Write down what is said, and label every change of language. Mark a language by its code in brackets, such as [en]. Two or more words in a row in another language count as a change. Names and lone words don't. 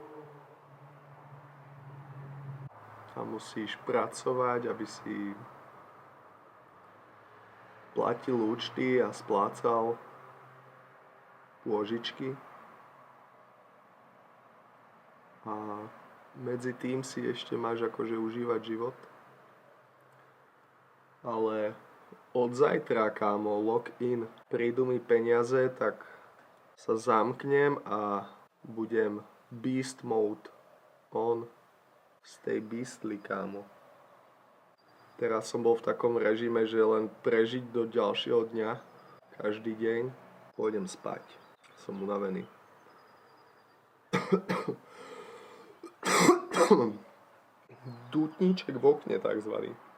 [sk] A musíš pracovať, aby si platil účty a splácal pôžičky. A medzi tým si ešte máš akože užívať život. Ale od zajtra, kámo, [en] lock in. [sk] Prídu mi peniaze, tak sa zamknem a budem [en] beast mode on. Stay beastly, [sk] kámo. Teraz som bol v takom režime, že len prežiť do ďalšieho dňa. Každý deň pôjdem spať. Som unavený. Dutníček v okne, takzvaný.